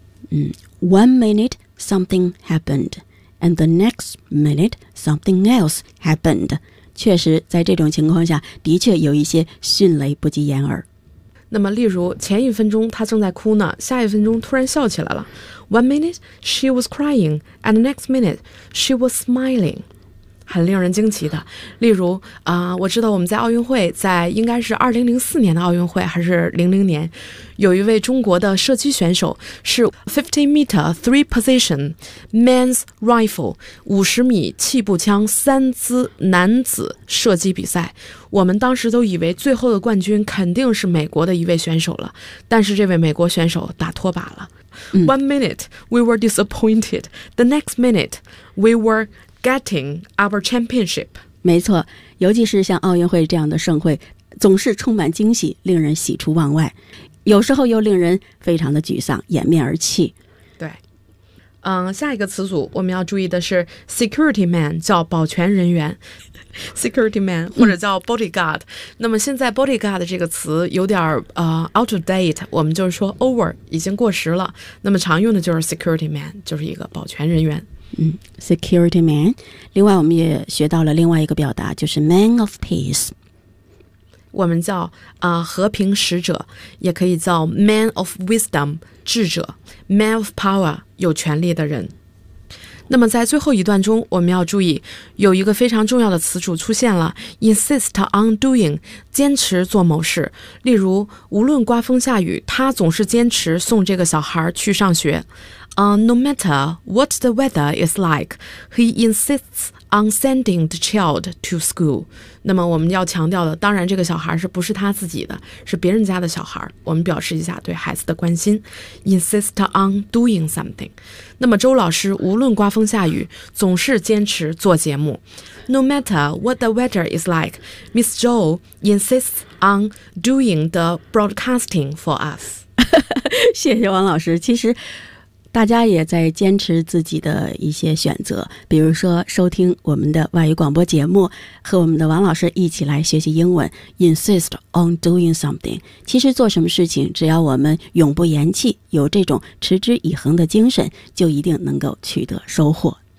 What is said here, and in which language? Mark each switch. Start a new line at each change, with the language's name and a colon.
English: 嗯， one minute something happened and the next minute something else happened。
Chinese: 确实在这种情况下的确有一些迅雷不及掩耳。那么例如前一分钟她正在哭呢，下一分钟突然笑起来了。
English: One minute she was crying and the next minute she was smiling，
Chinese: 很令人惊奇的。例如我知道我们在奥运会，在应该是2004年的奥运会还是00年，有一位中国的射击选手是
English: 50 meter three position men's rifle，
Chinese: 50米气步枪三姿男子射击比赛。我们当时都以为最后的冠军肯定是美国的一位选手了，但是这位美国选手打拖把了。
English: One minute we were disappointed， the next minute we were getting our championship。
Chinese: 没错，尤其是像奥运会这样的盛会总是充满惊喜，令人喜出望外，有时候又令人非常的沮丧，掩面而泣。对，下一个词组我们要注意的是
English: security man，
Chinese: 叫保全人员。
English: security man
Chinese: 或者叫
English: bodyguard、
Chinese: 那么现在
English: bodyguard
Chinese: 这个词有点
English: out of date，
Chinese: 我们就是说
English: over，
Chinese: 已经过时了。那么常用的就是
English: security man，
Chinese: 就是一个保全人员。
English: Security man。
Chinese: 另外我们也学到了另外一个表达，就是
English: man of peace，
Chinese: 我们叫和平使者，也可以叫
English: man of wisdom，
Chinese: 智者，
English: man of power，
Chinese: 有权力的人。那么在最后一段中我们要注意有一个非常重要的词组出现了，
English: insist on doing，
Chinese: 坚持做某事。例如无论刮风下雨他总是坚持送这个小孩去上学。
English: No matter what the weather is like, he insists on sending the child to school.
Chinese: 那么我们要强调的，当然这个小孩是不是他自己的，是别人家的小孩，我们表示一下对孩子的关心。
English: Insist on doing something.
Chinese: 那么周老师无论刮风下雨总是坚持做节目。
English: No matter what the weather is like, Miss Zhou insists on doing the broadcasting for us.
Chinese: 谢谢王老师。其实大家也在坚持自己的一些选择，比如说收听我们的外语广播节目，和我们的王老师一起来学习英文。
English: Insist on doing something，
Chinese: 其实做什么事情只要我们永不言弃，有这种持之以恒的精神，就一定能够取得收获。